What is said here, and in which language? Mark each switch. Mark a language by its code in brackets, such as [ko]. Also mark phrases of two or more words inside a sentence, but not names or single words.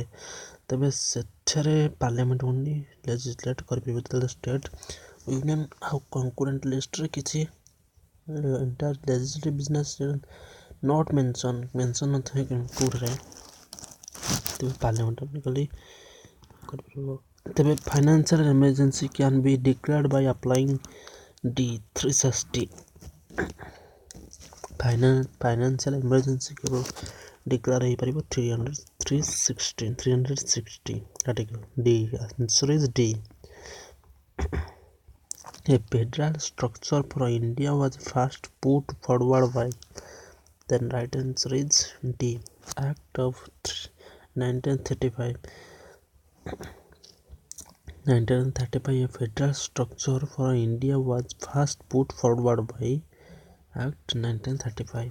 [or] ତେବେ ସେଠାରେ [en] Parliament only legislate [or] କରିପାରିବ ଯେତେବେଳେ [en] State Union [or] ଆଉ [en] concurrent listରେ [or] କିଛି [en] entire legislative business not mention [or] ନଥାଏ କେଉଁଠାରେ, ତେବେ ପାର୍ଲିଆମେଣ୍ଟ ଖାଲି କରିପାରିବ। [en] ତେବେ financial emergency can be declared by applying D 360. financial emergency [or] କେବଳ ଡିକ୍ଲେୟାର ହେଇପାରିବ 360 ଆର୍ଟିକଲ। [en] D answer is D. A federal structure for India was first put forward by Then right answer is D. Act of 1935. 1935, a federal structure for India was first put forward by Act 1935.